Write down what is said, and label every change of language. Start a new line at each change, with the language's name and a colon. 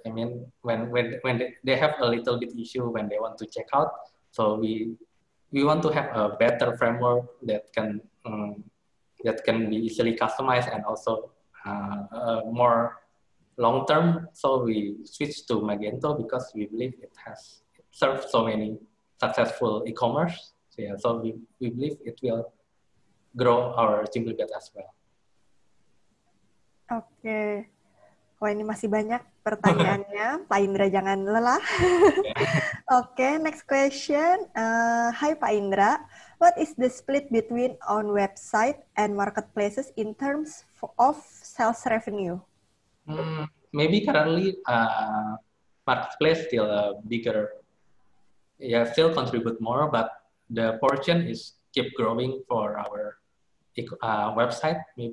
English: I mean, when they have a little bit issue when they want to check out, so we want to have a better framework that can be easily customized and also more long term. So we switched to Magento because we believe it served so many successful e-commerce. So, yeah, so we believe it will grow our Simplybed as well.
Indonesian: Oke. Wah, ini masih banyak pertanyaannya. Pak Indra jangan lelah. Oke, next question.
English: Hi Pak Indra, what is the split between on website and marketplaces in terms of sales revenue? Maybe currently marketplace still bigger, still contribute more, but the portion is keep growing for our website.